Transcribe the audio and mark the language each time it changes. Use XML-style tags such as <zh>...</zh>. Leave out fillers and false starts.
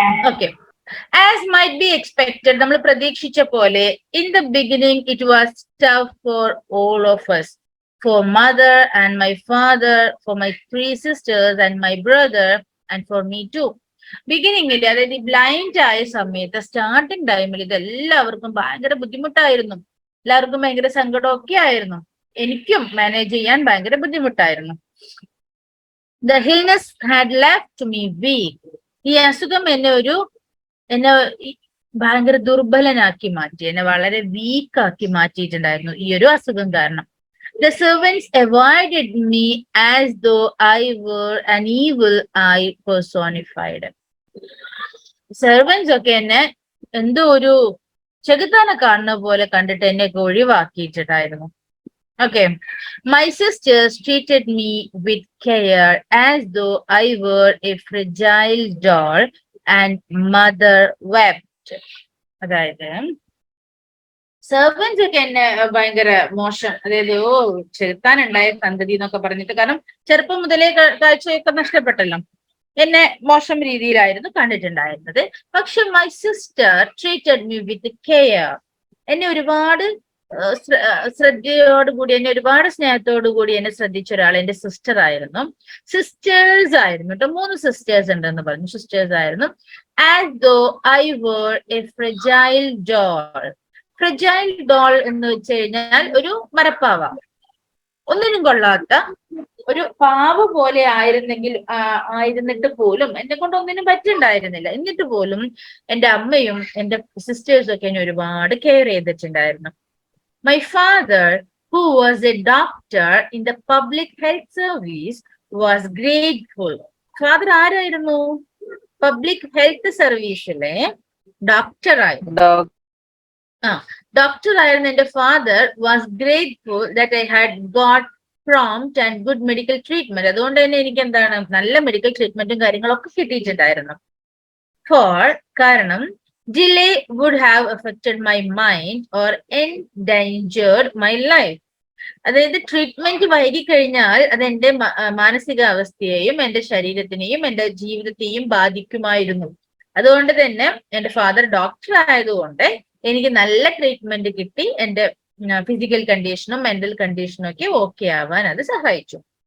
<en>Okay. As might be expected,</en> <ml>നമ്മൾ പ്രതീക്ഷിച്ച പോലെ,</ml> <en>In the beginning it was tough for all of us, for mother and my father, for my 3 sisters and my brother, and for me too.</en> <ml>ബിഗിനിങ്ങിൽ, അതായത് blind ആയ സമയത്ത്, starting ടൈമിൽ ഇത് എല്ലാവർക്കും ഭയങ്കര ബുദ്ധിമുട്ടായിരുന്നു. എല്ലാവർക്കും ഭയങ്കര സങ്കടമൊക്കെ ആയിരുന്നു. എനിക്കും മാനേജ് ചെയ്യാൻ ഭയങ്കര ബുദ്ധിമുട്ടായിരുന്നു.</ml> <en>The illness had left me weak.</en> <ml>ഈ അസുഖം എന്നെ ഭയങ്കര ദുർബലനാക്കി മാറ്റി, എന്നെ വളരെ വീക്കാക്കി മാറ്റിയിട്ടുണ്ടായിരുന്നു ഈ ഒരു അസുഖം കാരണം.</ml> <en>The servants avoided me as though I were an evil eye personified.</en> <ml>Servants ഒക്കെ എന്നെ എന്തോ ഒരു ചെകുത്താനെ കാണുന്ന പോലെ കണ്ടിട്ട് എന്നെയൊക്കെ ഒഴിവാക്കിയിട്ടുണ്ടായിരുന്നു.</ml> <en>Okay, my sisters treated me with care as though I were a fragile doll and mother wept.</en> <ml>അതായത് സെർവൻസ് ഒക്കെ എന്നെ ഭയങ്കര മോശം, അതായത് ചെറുത്താനുണ്ടായ സന്തതി എന്നൊക്കെ പറഞ്ഞിട്ട്, കാരണം ചെറുപ്പം മുതലേ കാഴ്ചയൊക്കെ നഷ്ടപ്പെട്ടല്ലോ, എന്നെ മോശം രീതിയിലായിരുന്നു കണ്ടിട്ടുണ്ടായിരുന്നത്. പക്ഷെ</ml> <en>my sister treated me with care,</en> <ml>എന്നെ ഒരുപാട് ശ്രദ്ധയോടുകൂടി, എന്നെ ഒരുപാട് സ്നേഹത്തോടുകൂടി എന്നെ ശ്രദ്ധിച്ച ഒരാൾ എന്റെ സിസ്റ്റർ ആയിരുന്നു. സിസ്റ്റേഴ്സ് ആയിരുന്നു കേട്ടോ, 3 സിസ്റ്റേഴ്സ് ഉണ്ടെന്ന് പറഞ്ഞു. സിസ്റ്റേഴ്സ് ആയിരുന്നു.</ml> <en>As though I were a fragile doll.</en> <ml>Fragile doll എന്ന് വെച്ച് കഴിഞ്ഞാൽ ഒരു മരപ്പാവ, ഒന്നിനും കൊള്ളാത്ത ഒരു പാവ പോലെ ആയിരുന്നിട്ട് പോലും എന്നെ കൊണ്ട് ഒന്നിനും പറ്റുണ്ടായിരുന്നില്ല. എന്നിട്ട് പോലും എന്റെ അമ്മയും എന്റെ സിസ്റ്റേഴ്സും ഒക്കെ എന്നെ ഒരുപാട് കെയർ ചെയ്തിട്ടുണ്ടായിരുന്നു.</ml> <en>My father, who was a doctor in the public health service, was grateful.</en> <ml>Father ആരായിരുന്നു? പബ്ലിക് ഹെൽത്ത് സർവീസിലെ ഡോക്ടർ ആയിരുന്നു. ഡോക്ടർ ആയിരുന്ന എന്റെ</ml> <en>Father was grateful that I had got prompt and good medical treatment.</en> <ml>അതുകൊണ്ട് തന്നെ എനിക്ക് എന്താണ്, നല്ല മെഡിക്കൽ ട്രീറ്റ്മെന്റും കാര്യങ്ങളൊക്കെ കിട്ടിയിട്ടുണ്ടായിരുന്നു. കാരണം</ml> <en>delay would have affected my mind or endangered my life.</en> <ml>അതായത് ട്രീറ്റ്മെന്റ് വൈകിക്കഴിഞ്ഞാൽ അത് എന്റെ മാനസികാവസ്ഥയെയും എന്റെ ശരീരത്തിനെയും എന്റെ ജീവിതത്തെയും ബാധിക്കുമായിരുന്നു. അതുകൊണ്ട് തന്നെ എന്റെ ഫാദർ ഡോക്ടർ ആയതുകൊണ്ട് എനിക്ക് നല്ല ട്രീറ്റ്മെന്റ് കിട്ടി, എന്റെ ഫിസിക്കൽ കണ്ടീഷനും മെന്റൽ കണ്ടീഷനും ഒക്കെ ഓക്കെ ആവാൻ അത് സഹായിച്ചു.</ml>